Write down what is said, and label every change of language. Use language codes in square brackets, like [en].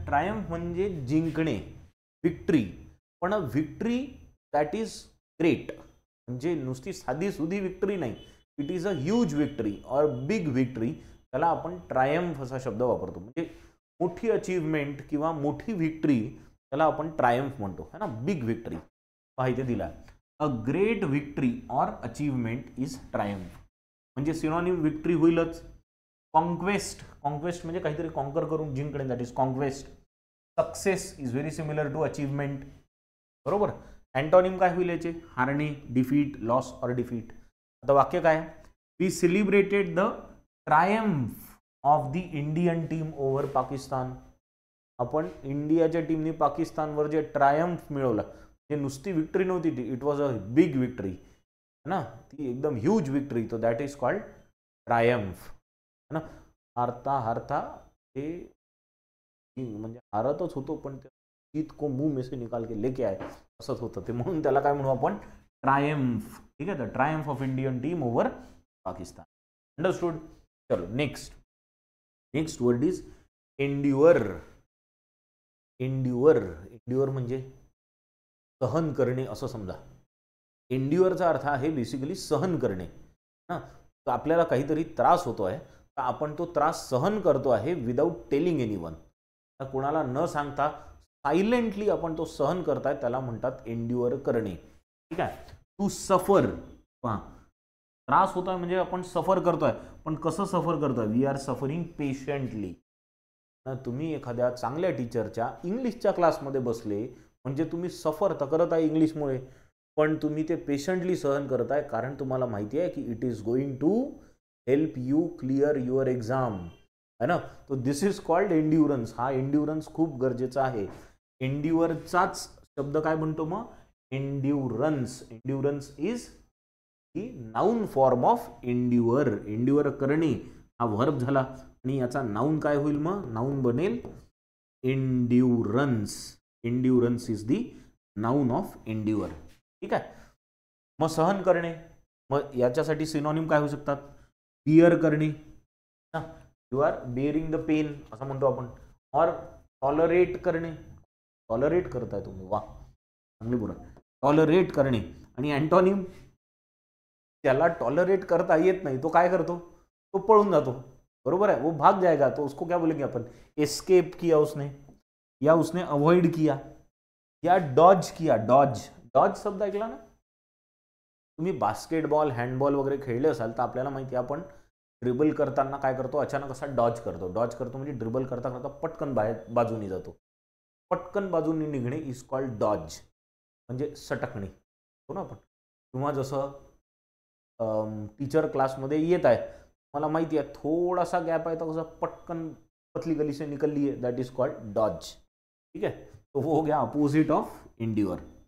[mr] Triumph म्हणजे जिंकणे, victory. पण विक्ट्री [en] that is great, [mr] म्हणजे नुसती साधी सुधी विक्ट्री नाही. [en] It is a huge victory or big victory. [mr] त्याला आपण ट्रायम्फ असा शब्द वापरतो. म्हणजे मोठी अचीवमेंट किंवा मोठी विक्ट्री त्याला आपण ट्रायम्फ म्हणतो, है ना. बिग विक्ट्री माहिती दिला. [en] A great victory or achievement is triumph. [mr] म्हणजे सिनोनिम विक्ट्री होईलच. कॉन्क्वेस्ट. कॉन्क्वेस्ट म्हणजे काहीतरी कॉन्कर करून जिंकणे, [en] That is conquest. Success is very similar to achievement. [mr] बरोबर. अँटोनिम काय होईल याचे? हारणे, डिफीट, [en] Loss or defeat. [mr] आता वाक्य काय? [en] We celebrated the triumph of the Indian team over Pakistan. [mr] आपण इंडियाच्या टीमने पाकिस्तानवर जे ट्रायम्फ मिळवलं, हे नुसती विक्ट्री नव्हती ती, [en] it was a big victory, [mr] है ना. ती एकदम ह्यूज विक्ट्री. [en] तो that is called triumph, है ना. [mr] हारता हारता ते म्हणजे हारतच होतो पण [hi] जीत को मुंह में से निकाल के लेके आए [mr] असंच होतं ते. म्हणून त्याला काय म्हणू आपण? ट्रायम्फ. ठीक आहे. [en] The triumph of Indian team over Pakistan. Understood? चलो next word is endure. [mr] एंड्युअर म्हणजे सहन करणे असं समजा. एंड्युअरचा अर्थ आहे बेसिकली सहन करणे. हां, तर आपल्याला काहीतरी त्रास होतो आहे तर आपण तो त्रास सहन करतो आहे [en] Without telling anyone. [mr] कोणाला न सांगता सायलेंटली आपण तो सहन करताय त्याला म्हणतात एंड्युअर करणे. ठीक आहे. [en] To suffer. [mr] त्रास होतोय म्हणजे आपण सफर करतोय, पण कसं सफर करतोय? [en] We are suffering patiently. [mr] तुम्ही एखाद्या चांगल्या टीचरच्या इंग्लिशच्या क्लासमध्ये बसले म्हणजे तुम्ही सफर तर करत आहे इंग्लिशमुळे, पण तुम्ही ते पेशंटली सहन करताय कारण तुम्हाला माहिती आहे की [en] it is going to help you clear your exam, [mr] है ना. [en] तो this is called endurance. [mr] हा एंड्युरन्स खूप गरजेचा आहे. एंड्युअरचाच शब्द काय म्हणतो मग? [en] Endurance. Endurance is ही noun form of endure. [mr] एंड्युअर करणे हा वर्ब झाला आणि याचा नाउन काय होईल मग? नाउन बनेल endurance. [en] Endurance is the noun of endure. [mr] ठीक आहे. मग सहन करणे, मग याच्यासाठी सिनोनिम काय होऊ शकतात? बिअर करणे, [en] you are bearing the pain [mr] असं म्हणतो आपण. और टॉलरेट करणे, टॉलरेट करताय तुम्ही, वा चांगली बोला. टॉलरेट करणे. आणि अँटोनिम, त्याला टॉलरेट करता येत नाही तो काय करतो? तो पळून जातो. बरोबर है. [hi] वो भाग जाएगा. तो उसको क्या बोलेंगे अपन? एस्केप किया उसने, या उसने अवॉइड किया, या डॉज किया. [mr] डॉज शब्द ऐकला ना तुम्ही? बास्केटबॉल, हँडबॉल वगैरे खेळले असाल तर आपल्याला माहिती आहे आपण ड्रिबल करताना काय करतो? अचानक असा डॉज करतो. डॉज करतो म्हणजे ड्रिबल करता करता पटकन बाजूनी जातो. पटकन बाजूनी निघणे [en] is called dodge, [mr] म्हणजे सटकणे हो ना आपण. किंवा जसं टीचर क्लासमध्ये येत आहे, मला माहिती आहे थोडासा गॅप आहे तर कसं पटकन [hi] पतली गली से निकल लिए, [en] That is called dodge. [mr] ठीक आहे. [hi] तो वो हो गया अपोजिट ऑफ एंड्युअर.